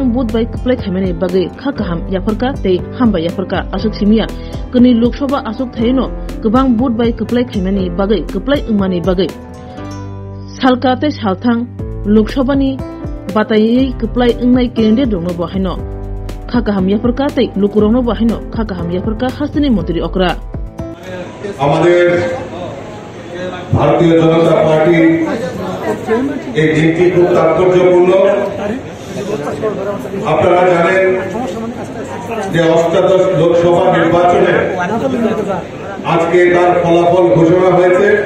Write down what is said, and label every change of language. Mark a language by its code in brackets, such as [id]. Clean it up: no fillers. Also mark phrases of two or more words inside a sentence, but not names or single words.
[trp] Bud by Kaplai Kameni Bagay Kakaham Yafarka Te Hamba Yafarka Asuk Simia Kuni Lok Sabha Asuk Thaino Gubang Bud by Kaplai Kameni Bagay Kaplai Umani Bagay Salka Te Salthang Lok Sabha ni Batayi Kaplai Ungnai Kende Dongno Bahino Kakaham Yafarka Te Lukuromo Bahino Kakaham Yafarka Hasani Mantri Okra [bn] আমাদের ভারতীয় জনতা পার্টি এই দিনটি খুব তাৎপর্যপূর্ণ। আপনারা জানেন যে অষ্টাদশ লোকসভা নির্বাচনে আজকে তার ফলাফল ঘোষণা হয়েছে।